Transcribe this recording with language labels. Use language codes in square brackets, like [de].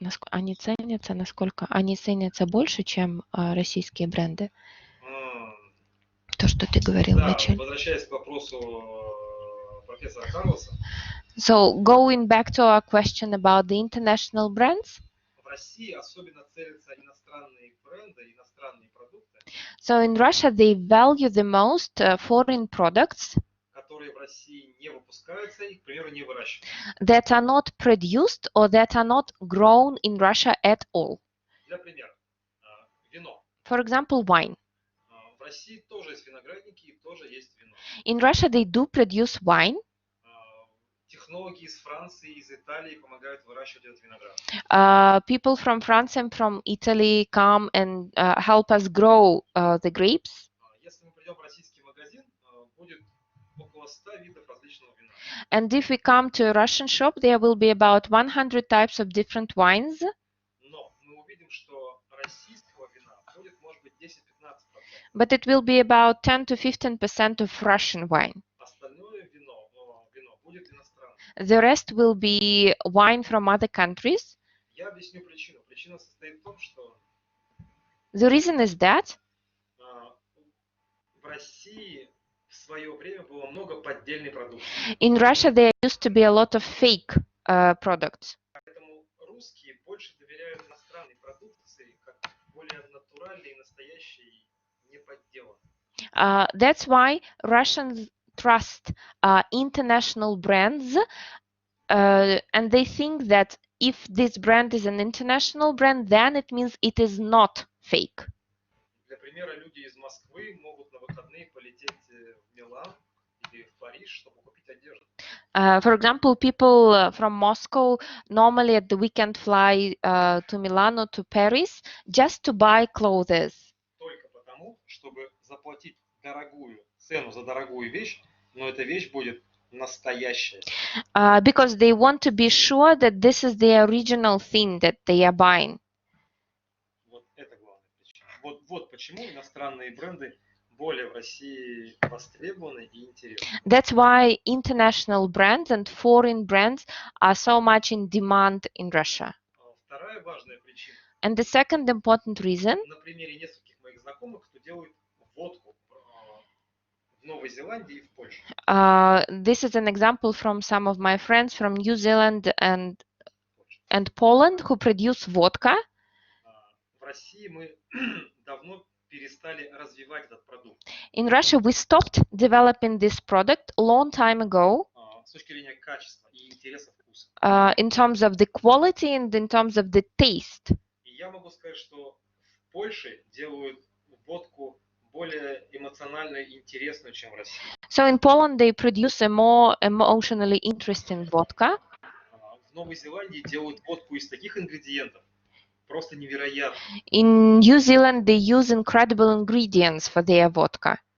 [ru] Они ценятся, насколько они ценятся больше, чем российские бренды? То, что ты говорил вначале. Возвращаясь к вопросу профессора Карлоса. [en] So going back to our question about the international brands. [ru] В России особенно целятся иностранные бренды, иностранные продукты. [en] So in Russia they value the most foreign products. [ru] Которые в России не выпускаются и, к примеру, не выращиваются. [en] That are not produced or that are not grown in Russia at all. [ru] Для примера, вино. [en] For example, wine. [ru] В России тоже есть виноградники и тоже есть вино. [en] In Russia they do produce wine. [ru] Технологи из Франции, из Италии помогают выращивать этот виноград. [en] People from France and from Italy come and help us grow the grapes. [ru] Если мы придем в российский магазин, будет около 100 видов различного вина. [en] And if we come to a Russian shop, there will be about 100 types of different wines. [ru] Но мы увидим, что российского вина будет, может быть, 10-15%. [en] But it will be about 10 to 15% of Russian wine. [ru] Остальное вино будет иностранное. [en] The rest will be wine from other countries. [ru] Я объясню причину. Причина состоит в том, что [en] the reason is that [ru] в России в свое время было много поддельной продукции. [en] In Russia there used to be a lot of fake products. [ru] Поэтому русские больше доверяют иностранной продукции, как более натуральной и настоящей, не подделанной. [en] That's why Russians trust international brands, and they think that if this brand is an international brand, then it means it is not fake. [ru] Для примера, люди из Москвы могут на выходные полететь в Милан или в Париж, чтобы купить одежду. [en] For example, people from Moscow normally at the weekend fly to Milan or to Paris just to buy clothes. [ru] Только потому, чтобы заплатить дорогую цену за дорогую вещь, но эта вещь будет настоящая. [en] Because they want to be sure that this is the original thing that they are buying. [ru] Вот это главная причина. Вот почему иностранные бренды более в России востребованы и интересны. [en] That's why international brands and foreign brands are so much in demand in Russia. [ru] Вторая важная причина. [en] And the second important reason. [ru] На примере нескольких моих знакомых, кто делает водку в Новой Зеландии и в Польше. [en] This is an example from some of my friends from New Zealand and Poland who produce vodka. [ru] В России мы давно перестали развивать этот продукт. [en] In Russia, we stopped developing this product a long time ago. [ru] С точки зрения качества и интереса вкуса. [en] In terms of the quality and in terms of the taste. [ru] И я могу сказать, что в Польше делают водку более эмоционально интересную, чем в России. [en] So in Poland, they produce a more emotionally interesting vodka. [ru] В Новой Зеландии делают водку из таких ингредиентов, просто невероятно. [en] In New Zealand, they use incredible ingredients for their vodka.